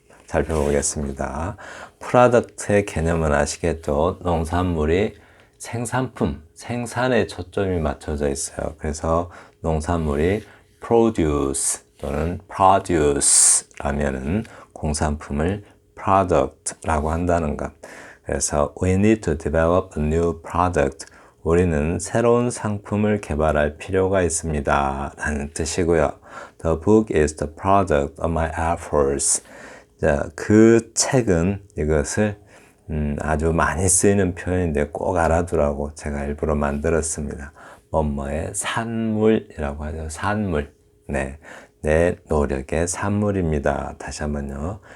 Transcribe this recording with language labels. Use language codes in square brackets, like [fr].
[ko] 살펴보겠습니다. 프로덕트의 개념은 아시겠죠? 농산물이 생산품, 생산에 초점이 맞춰져 있어요. 그래서 농산물이 produce, 또는 produce라면은 공산품을 product라고 한다는 것. 그래서 [en] we need to develop a new product. [ko] 우리는 새로운 상품을 개발할 필요가 있습니다. 라는 뜻이고요. [en] The book is the product of my efforts. [ko] 자, 그 책은 이것을 아주 많이 쓰이는 표현인데 꼭 알아두라고 제가 일부러 만들었습니다. 뭐뭐의 산물이라고 하죠. 산물. 네. 내 노력의 산물입니다. 다시 한번요.